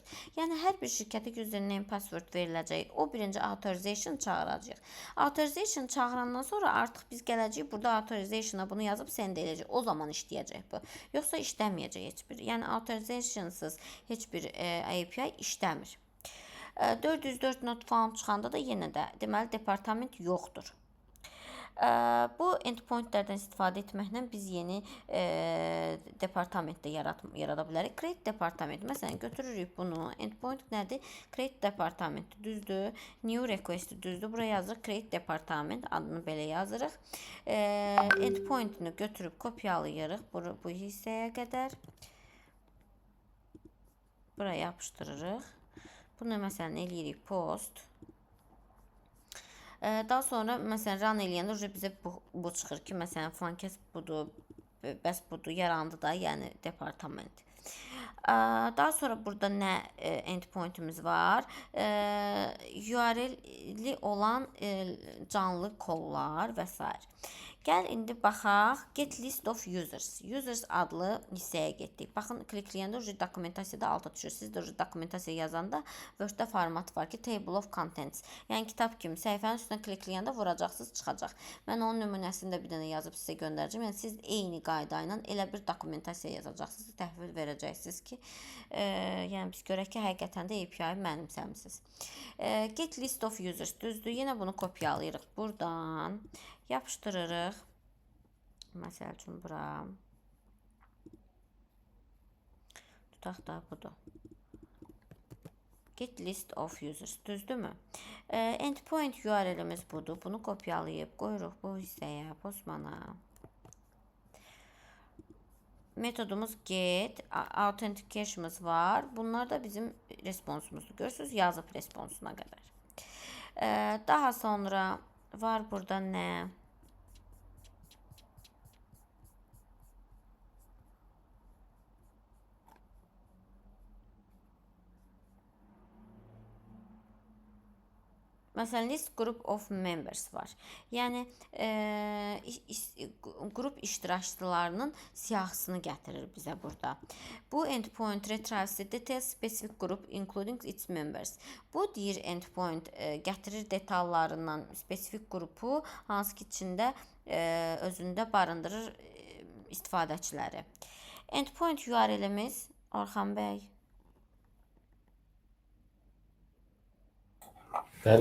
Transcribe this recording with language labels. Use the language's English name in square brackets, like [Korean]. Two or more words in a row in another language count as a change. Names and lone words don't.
[Azerbaijani] Yəni hər bir şirkətə [English] username, password [Azerbaijani] veriləcək. O birinci authorization çağıracaq. Authorization çağırandan sonra artıq biz gələcəyik burada authorization'a bunu yazıb send edəcək. O zaman işləyəcək bu. Yoxsa işləməyəcək heç bir. Yəni authorizationsız heç bir API işləmir. 404 [English] not found [Azerbaijani] çıxanda da yenə də deməli departament yoxdur. Bu endpointlərdən istifadə etməklə biz yeni departament də yarada bilərik. [English] Create department. [Azerbaijani] Məsələn, götürürük bunu. Endpoint nədir? [English] Create department. [Azerbaijani] Düzdür. [English] New request [Azerbaijani] düzdür. Buraya yazırıq. [English] Create department. [Azerbaijani] Adını belə yazırıq. Endpointini götürüb kopyalayırıq. Bu hissəyə qədər. Buraya yapışdırırıq. Bunu məsələn eləyirik post. Daha sonra məsələn run eləyəndə bizə bu çıxır ki, məsələn filan kəs budur, bəs budur, yarandı da, yəni departament. Daha sonra burada nə endpointimiz var? URL-li olan canlı kollar və s. Gəl indi baxaq. [English] Get list of users. [Azerbaijani] Users adlı hissəyə getdik. Baxın, klikləyəndə dokumentasiyada alta düşür. Siz də dokumentasiya yazanda Word-də format var ki, [English] table of contents. [Azerbaijani] Yəni kitab kimi səhifənin üstünə klikləyəndə vuracaqsınız, çıxacaq. Mən onun nümunəsini də bir dənə yazıb sizə göndərəcəm. Yəni siz eyni qayda ilə elə bir dokumentasiya yazacaqsınız, təhvil verəcəksiniz ki, yəni biz görək ki, həqiqətən də API mənimsəmisiniz. [English] Get list of users düzdür. [Azerbaijani] Yenə bunu kopyalayırıq buradan. Yapışdırırıq. Məsəl üçün bura. Tutaq da budur. [English] Get list of users. [Azerbaijani] Düzdürmü? Endpoint URL-imiz budur. Bunu kopyalayıb qoyuruq bu hissəyə, Postmana. Metodumuz get, authentication'ımız var. Bunlar da bizim responsumuzdur. Görürsünüz, yazıb responsuna qədər. Daha sonra var burada nə? Məsələn, [English] list group of members var. [Azerbaijani] Yəni, qrup iştirakçılarının siyahısını gətirir bizə burada. [English] Bu endpoint retrieves the details specific group including its members. [Azerbaijani] Bu deyir endpoint gətirir detallarından spesifik qrupu, hansı ki içində özündə barındırır istifadəçiləri. Endpoint URL-imiz Orxan bəy. Bəli.